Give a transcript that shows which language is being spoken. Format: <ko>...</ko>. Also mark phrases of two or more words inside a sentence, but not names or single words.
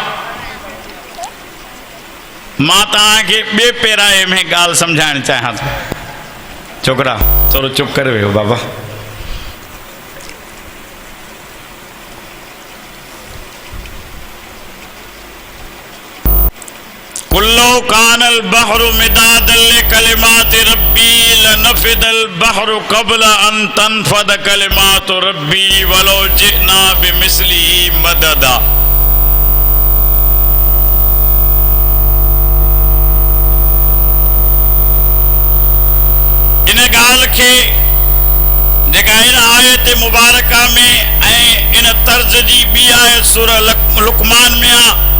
<sd>मां तव्हांखे ॿिए पेराए में ॻाल्हि सम्झाइण चाहियां थो। छोकिरा थोरो चुप करे वियो बाबा।</sd> <ar>قل لو كان البحر مدادا لكلمات ربي لنفد البحر قبل أن تنفد كلمات ربي ولو جئنا بمثله مددا.</ar> <sd>इन ॻाल्हि खे जेका इन आयत मुबारका में ऐं इन तर्ज़ जी ॿी आयत सूरह लुक़मान में आहे।</sd>